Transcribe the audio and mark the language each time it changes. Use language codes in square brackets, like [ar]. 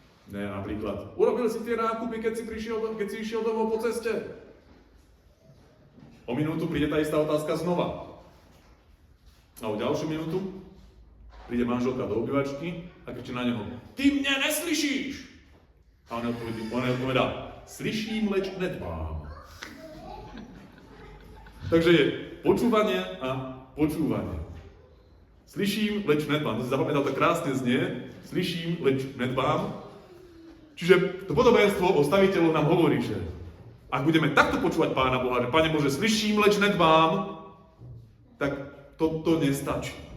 [sk] Ne, napríklad, urobil si tie nákupy, keď si išiel domov po ceste? O minútu príde tá istá otázka znova. A o ďalšiu minútu príde manželka do obývačky a kričí na neho, ty mňa neslyšíš! A on odpovedá, [cs] slyším, leč nedbám. [sk] Takže je počúvanie a počúvanie. [cs] Slyším, leč nedbám. [sk] To si zapamätal, to krásne znie. [cs] Slyším, leč nedbám. [sk] Čiže to podobenstvo o staviteľoch nám hovorí, že ak budeme takto počúvať Pána Boha, že Pane Bože, [cs] slyším, leč nedbám, [sk] tak toto nestačí.